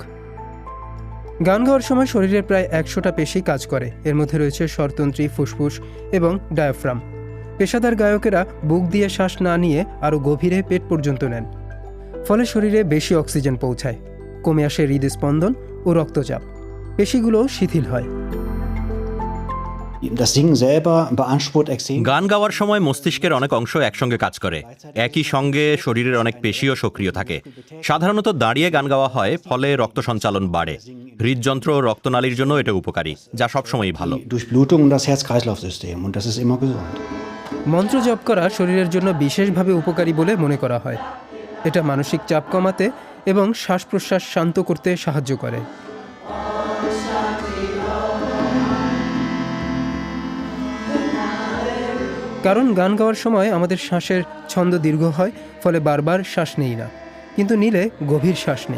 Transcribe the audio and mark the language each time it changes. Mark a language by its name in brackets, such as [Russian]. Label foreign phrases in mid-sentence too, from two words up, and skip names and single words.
[Bangla] গান গাওয়ার সময় শরীরের প্রায় ১০০টা পেশি কাজ করে। এর মধ্যে রয়েছে স্বরতন্ত্রী, ফুসফুস এবং ডায়াফ্রাম। পেশাদার গায়কেরা বুক দিয়ে শ্বাস না নিয়ে আরও গভীরে পেট পর্যন্ত নেন। ফলে শরীরে বেশি অক্সিজেন পৌঁছায়, কমে আসে হৃদস্পন্দন ও রক্তচাপ, পেশিগুলো শিথিল হয়। [German] Das Singen selber beansprucht extrem. [Bangla] গান গাওয়ার সময় মস্তিষ্কের অনেক অংশ একসঙ্গে কাজ করে, একই সঙ্গে শরীরের অনেক পেশিও সক্রিয় থাকে। সাধারণত দাঁড়িয়ে গান গাওয়া হয়, ফলে রক্ত সঞ্চালন বাড়ে। হৃদযন্ত্র ও রক্তনালীর জন্য এটা উপকারী, যা সবসময়ই ভালো। [German] Die Durchblutung und das Herz-Kreislauf-System und das ist immer gesund. [Bangla] মন্ত্র জপ করা শরীরের জন্য বিশেষভাবে উপকারী বলে মনে করা হয়। এটা মানসিক চাপ কমাতে এবং শ্বাস প্রশ্বাস শান্ত করতে সাহায্য করে। কারণ গান গাওয়ার সময় আমাদের শ্বাসের ছন্দ দীর্ঘ হয়, ফলে বারবার শ্বাস নেই না, কিন্তু নিলে গভীর শ্বাস নেই।